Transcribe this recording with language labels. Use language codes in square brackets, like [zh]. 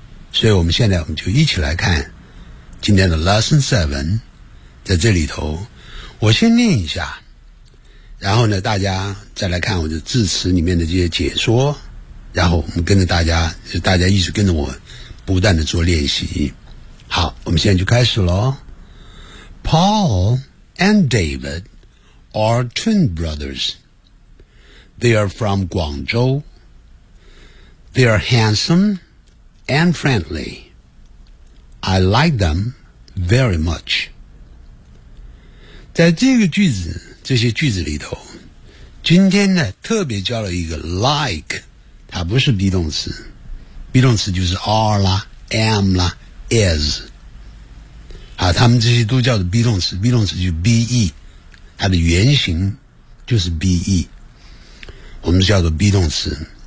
[zh] 所以我们现在我们就一起来看今天的 Lesson 7。在这里头我先念一下，然后呢大家再来看我的字词里面的这些解说，然后我们跟着大家一直跟着我不断的做练习。好，我们现在就开始咯。 [en] Paul and David are twin brothers. They are from Guangzhou. They are handsome and friendly. I like them very much. [zh] 在这个句子，这些句子里头，今天呢特别教了一个 like， 它不是 be 动词， be 动词就是 are 啦， am 啦， is。啊，他们这些都叫做 be 动词， be 动词就 be， 它的原型就是 be， 我们叫做 be 动词。